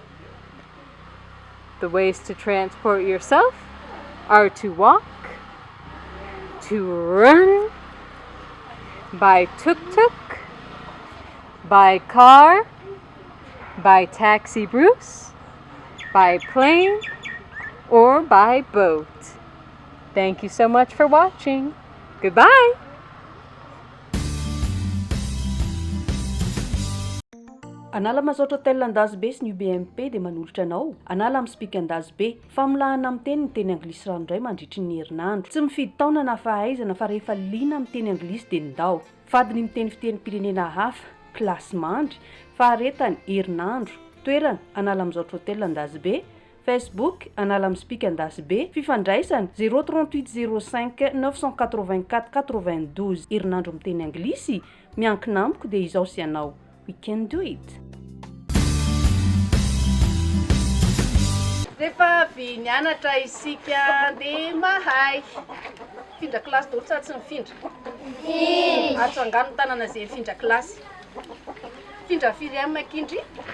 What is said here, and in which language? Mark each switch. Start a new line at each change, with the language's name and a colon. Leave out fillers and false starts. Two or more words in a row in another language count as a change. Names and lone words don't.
English: The ways to transport yourself are to walk, to run, by tuk-tuk, by car, by taxi Bruce, by plane, or by boat. Thank you so much for watching. Goodbye!
Malagasy: Anala mazotra hotel an-dazy be sy ny UBMP dia manolotra anao. Anala amin'ny speak an-dazy be. Famolahana amin'ny teny ny teny anglisy ranoray mandritry ny herinandro. Tsy mifidy taona na fahaizana fa rehefa liana amin'ny teny anglisy dia ndao. Fadiny miteny fitenim-pirenena hafa, klasy mandry, faharetany herinandro. Toerana anala mazotra hotel an-dazy be. Facebook anala amin'ny speak an-dazy be. Fifandraisana 038 05 984 92. Herinandro amin'ny teny anglisy miankina amiko dia izao sy anao.
English: We can do it.
Malagasy: Rehefa avy nianatra isika dia mahay. Findra klasy daholo sa tsy mifindra? Atsangano tanana izay findra klasy. Findra firy amin'ny makindry?